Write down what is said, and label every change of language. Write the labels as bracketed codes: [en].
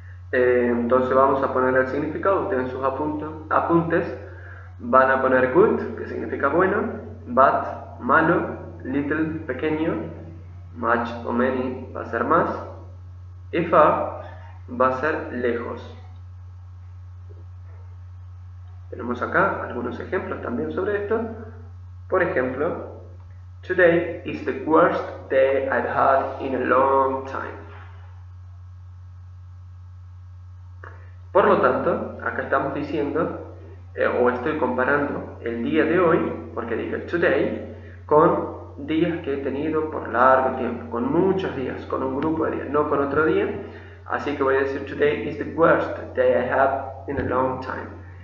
[es] Entonces vamos a poner el significado. Ustedes en sus apuntes van a poner good, que significa bueno, bad, malo, little, pequeño, much o many va a ser más, y far va a ser lejos. Tenemos acá algunos ejemplos también sobre esto. Por ejemplo, [en] today is the worst day I've had in a long time. [es] Por lo tanto, acá estamos diciendo, o estoy comparando el día de hoy, porque dije today, con días que he tenido por largo tiempo, con muchos días, con un grupo de días, no con otro día. Así que voy a decir [en] today is the worst day I have in a long time.